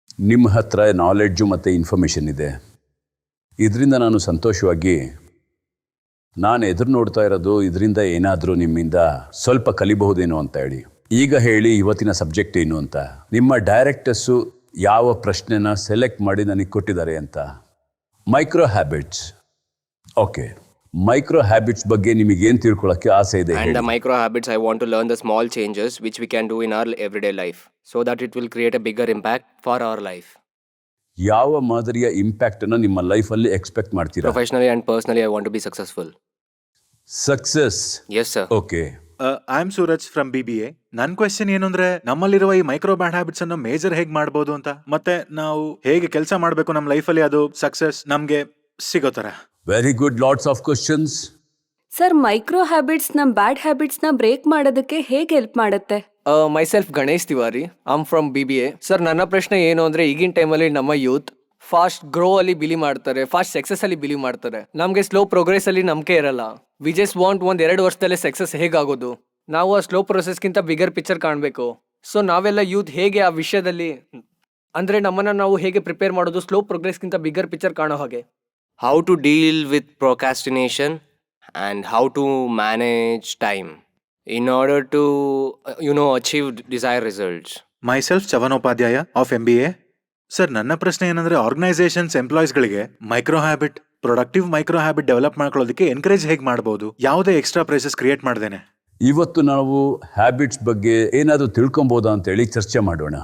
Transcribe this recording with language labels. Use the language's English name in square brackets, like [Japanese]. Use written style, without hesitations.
[Kannada] ನಿಮ್ಮ ಹತ್ರ ನಾಲೆಡ್ಜು ಮತ್ತು ಇನ್ಫಾರ್ಮೇಷನ್ ಇದೆ. ಇದರಿಂದ ನಾನು ಸಂತೋಷವಾಗಿ ನಾನು ಎದುರು ನೋಡ್ತಾ ಇರೋದು ಇದರಿಂದ ಏನಾದರೂ ನಿಮ್ಮಿಂದ ಸ್ವಲ್ಪ ಕಲಿಬಹುದೇನೋ ಅಂತ ಹೇಳಿ. ಈಗ ಹೇಳಿ, ಇವತ್ತಿನ ಸಬ್ಜೆಕ್ಟ್ ಏನು ಅಂತ. ನಿಮ್ಮ ಡೈರೆಕ್ಟರ್ಸು ಯಾವ ಪ್ರಶ್ನೆನ ಸೆಲೆಕ್ಟ್ ಮಾಡಿ ನನಗೆ ಕೊಟ್ಟಿದ್ದಾರೆ ಅಂತ. Micro habits. Okay, micro habits ಬಗ್ಗೆ ನಿಮಗೆ ಏನು ತಿಳ್ಕೊಳ್ಳೋಕ್ಕೆ ಆಸೆ ಇದೆ? [English] And the micro habits, I want to learn the small changes which we can do in our everyday life so that it will create a bigger impact for our life. [Kannada] ಯಾವ ಮಾದರಿಯ impact ಅನ್ನು ನಿಮ್ಮ ಲೈಫಲ್ಲಿ expect ಮಾಡ್ತೀರಾ? [English] Professionally and personally, I want to be successful. [Kannada] Success. [English] Yes, sir. Okay. I am Suraj from BBA. [Kannada] ನನ್ನ question ಏನು ಅಂದ್ರೆ, ನಮ್ಮಲ್ಲಿರುವ ಈ ಮೈಕ್ರೋ ಬ್ಯಾಡ್ ಹ್ಯಾಬಿಟ್ಸ್ ಅನ್ನು ಮೇಜರ್ ಹೇಗೆ ಮಾಡಬಹುದು ಅಂತ, ಮತ್ತೆ ನಾವು ಹೇಗೆ ಕೆಲಸ ಮಾಡಬೇಕು ನಮ್ಮ ಲೈಫಲ್ಲಿ ಅದು ಸಕ್ಸಸ್ ನಮ್ಗೆ ಸಿಗೋ ತರ. [English] Very good. Lots of questions. [Kannada] Sir, micro habits ನಮ್ಮ ಬ್ಯಾಡ್ ಹ್ಯಾಬಿಟ್ಸ್ ನ ಬ್ರೇಕ್ ಮಾಡೋದಕ್ಕೆ ಹೇಗೆ ಹೆಲ್ಪ್ ಮಾಡುತ್ತೆ? [English] Myself [Kannada] Ganesh Tiwari. [English] I'm from BBA. [Kannada] Sir, ನನ್ನ ಪ್ರಶ್ನೆ ಏನು ಅಂದ್ರೆ, ಈಗಿನ ಟೈಮಲ್ಲಿ ನಮ್ಮ ಯೂತ್ ಫಾಸ್ಟ್ ಗ್ರೋ ಅಲ್ಲಿ ಬಿಲೀವ್ ಮಾಡ್ತಾರೆ, ಫಾಸ್ಟ್ ಸಕ್ಸಸ್ ಅಲ್ಲಿ ಬಿಲೀವ್ ಮಾಡ್ತಾರೆ. ನಮಗೆ ಸ್ಲೋ ಪ್ರೋಗ್ರೆಸ್ ಅಲ್ಲಿ ನಂಬಿಕೆ ಇರಲ್ಲ. [English] we just want [Kannada] 1-2 ವರ್ಷದಲ್ಲೇ success ಹೇಗಾಗೋದು. ನಾವು ಆ ಸ್ಲೋ ಪ್ರೊಸೆಸ್ಗಿಂತ ಬಿಗರ್ ಪಿಕ್ಚರ್ ಕಾಣಬೇಕು. ಸೊ ನಾವೆಲ್ಲ ಯೂತ್ ಹೇಗೆ ಆ ವಿಷಯದಲ್ಲಿ, ಅಂದ್ರೆ ನಮ್ಮನ್ನ ನಾವು ಹೇಗೆ ಪ್ರಿಪೇರ್ ಮಾಡೋದು ಸ್ಲೋ ಪ್ರೋಗ್ರೆಸ್ಗಿಂತ ಬಿಗರ್ ಪಿಕ್ಚರ್ ಕಾಣೋ ಹಾಗೆ. [English] How to deal with procrastination and how to manage time in order to achieve desired results. [Kannada] Myself ಚವನೋಪಾಧ್ಯಾಯ of MBA. Sir, ನನ್ನ ಪ್ರಶ್ನೆ ಏನಂದ್ರೆ, organisations ಎಂಪ್ಲಾಯೀಸ್ಗಳಿಗೆ micro habit, productive micro habit develop ಮಾಡ್ಕೊಳ್ಳೋದಕ್ಕೆ encourage ಹೇಗೆ ಮಾಡಬಹುದು, ಯಾವುದೇ extra prices create ಮಾಡ್ದೇನೆ? ಇವತ್ತು ನಾವು ಹ್ಯಾಬಿಟ್ಸ್ ಬಗ್ಗೆ ಏನಾದರೂ ತಿಳ್ಕೊಬೋದಾ ಅಂತೇಳಿ ಚರ್ಚೆ ಮಾಡೋಣ.